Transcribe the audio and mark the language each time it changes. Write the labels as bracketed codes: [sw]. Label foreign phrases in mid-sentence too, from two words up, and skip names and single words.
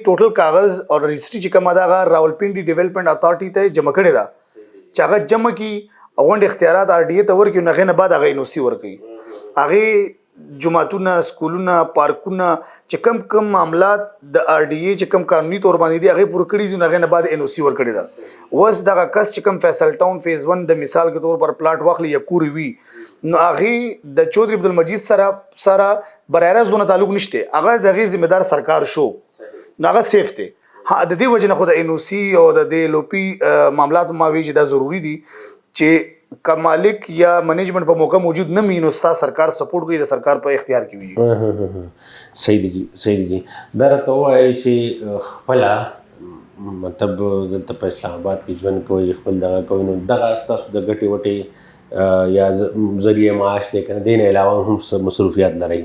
[ps] ټوټل کاغذ او رجسټري چې کومه ده هغه راولپنډي ډیولپمنټ اتھارټي ته جمع کړې ده چې هغه جمع کړي او غونډې اختیارات RDA ته ورکړي نو هغې نه بعد هغه NOC ورکوي هغې جماعتونه سکولونه پارکونه چې کم معاملات د RDA چې کم قانوني طور باندې دي هغې پوره کړي دي نو هغې نه بعد NOC ورکړې ده اوس دغه کس چې کم فیصل ټاون فیز 1 د مثال [ur] کے طور پر [ps] پلاټ واخلي یا کور وي نو هغې د چودھری عبدالمجید سره برای راست دونه تعلق نشته هغه د هغې ذمہ دار سرکار شو نو هغه سیف دی ها د دې وجې نه خو د NOC او د LOP معاملات ما وایي چې دا ضروري دي چې که مالک یا منیجمنٹ په موقع موجود نه وي نو ستا سرکار سپورټ کوي د سرکار په اختیار کې وي صحیح دی جی دا راته ووایي چې خپله مطلب دلته په اسلام آباد کې ژوند کوئ خپل دغه کوئ نو دغه ستاسو د ګټې وټې یا ذریعه معاش دی که نه دې نه علاوه هم څه مصروفیات لرئ